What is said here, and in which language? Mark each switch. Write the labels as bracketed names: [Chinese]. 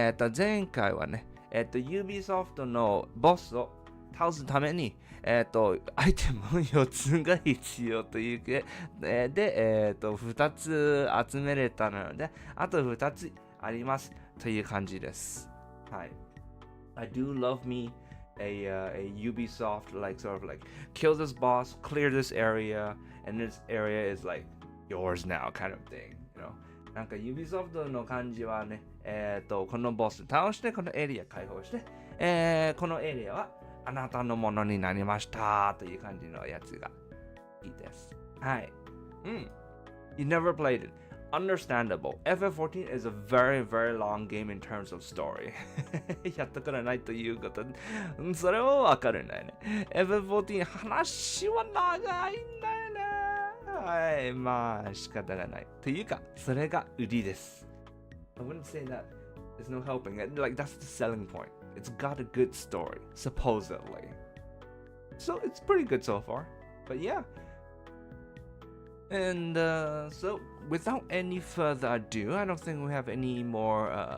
[Japanese] 前回はね、Ubisoft のボスを倒すために、アイテム4つが必要というで、2つ集めれたので、あと2つありますという感じです。はい。 [English] I do love me a Ubisoft like sort of like kill this boss, clear this area, and this area is like yours now kind of thing, you know. [Japanese] なんか Ubisoft の感じはね、このボス倒してこのエリア開放して、このエリアはあなたのものになりましたという感じのやつがいいです。はい。 [English] You never played it. Understandable. FF14 is a very, very long game in terms of story. [Japanese] やったことないということ、それはわかるんだよね。 FF14 話は長いんだよね。はい、まあ仕方がない。というか、それが売りです。 [English] I wouldn't say that. There's no helping it. Like that's the selling point. It's got a good story, supposedly. So it's pretty good so far. But yeah. And so, without any further ado, I don't think we have any more.